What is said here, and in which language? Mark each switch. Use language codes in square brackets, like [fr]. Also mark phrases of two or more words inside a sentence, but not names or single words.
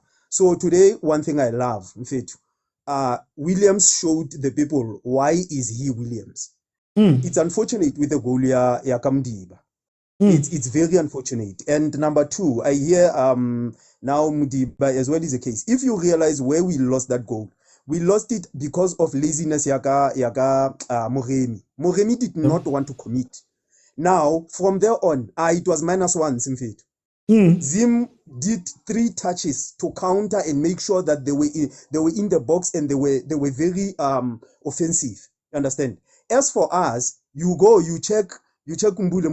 [en] So today, one thing I love, Mfethu, Williams showed the people why is he Williams. It's unfortunate with the goal ya Kamdiba. It's very unfortunate. And number two, I hear now Mudiba as well is the case. If you realize where we lost that goal, we lost it because of laziness yaga Moremi. Moremi did not want to commit. Now, from there on, it was -1, Simfit. Zim did 3 touches to counter and make sure that they were in the box, and they were very offensive. You understand? As for us, you go, you check Mbule.